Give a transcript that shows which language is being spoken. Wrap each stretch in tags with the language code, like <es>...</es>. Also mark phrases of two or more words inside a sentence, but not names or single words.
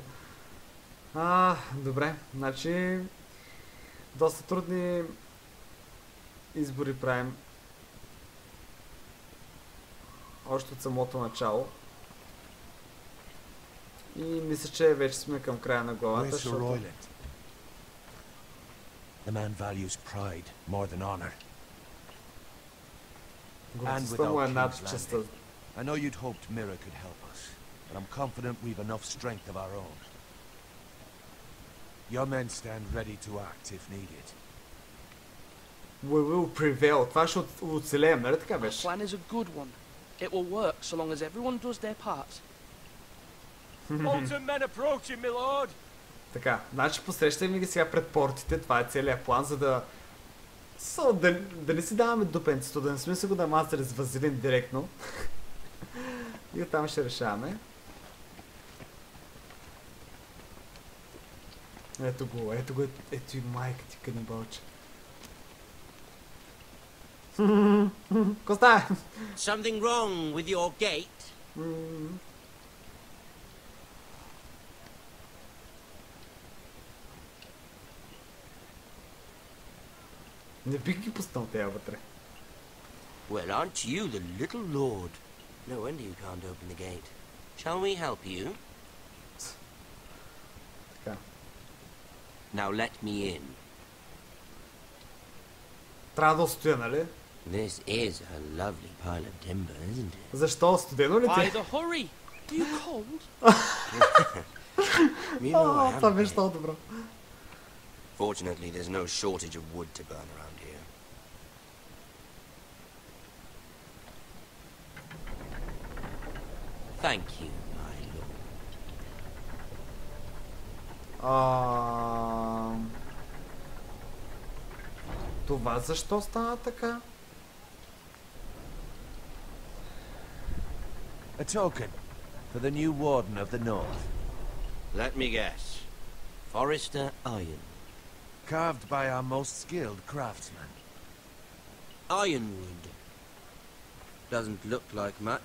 <bg>Добре. Значи... Доста трудни избори правим. Още от самото начало. И мисля, че вече сме към края на главата, защото...</bg> <en>The man values pride more than honor.</en> <bg>Гордостта му е над честта.</bg> <en>I know you'd hoped Mira could help us, but I'm confident we've enough strength of our own. Your men stand ready to act if needed. We will prevail.</en> <bg>Това ще оцелеем, нали така беше?</bg> <en>Our plan is a good one. It will work so long as everyone does their part. Bolton men approaching, my lord.</en> <bg>Така, значи посрещаме ги сега пред портите, това е целият план, за да... Да не си даваме дупенцето, да не сме се го да мазали с вазелин директно. И оттам ще решаваме. Ето го, ето и майка ти канибалче. Какво става?</bg> <en>Something wrong with your gate?</en> <bg>Не бих ги пуснал тея вътре.</bg> <en>Well, aren't you the little lord? No wonder you can't open the gate. Shall we help you?</en> <bg>Така.</bg> <en>Now let me in.</en> <bg>Трябва да стоя, нали?</bg> <en>This is a lovely pile of timber, isn't it?</en> <bg>Защо? Студено ли ти?</bg> <en>Why the hurry? Are you cold?</en> <bg>Това беше много добро.</bg> <en>Fortunately, there's no shortage of wood to burn around here. Thank you, my lord.</en> <bg>Това защо стана така?</bg> <en>A token for the new warden of the north. Let me guess. Forrester Iron. Carved by our most skilled craftsman. Ironwood. Doesn't look like much.</en>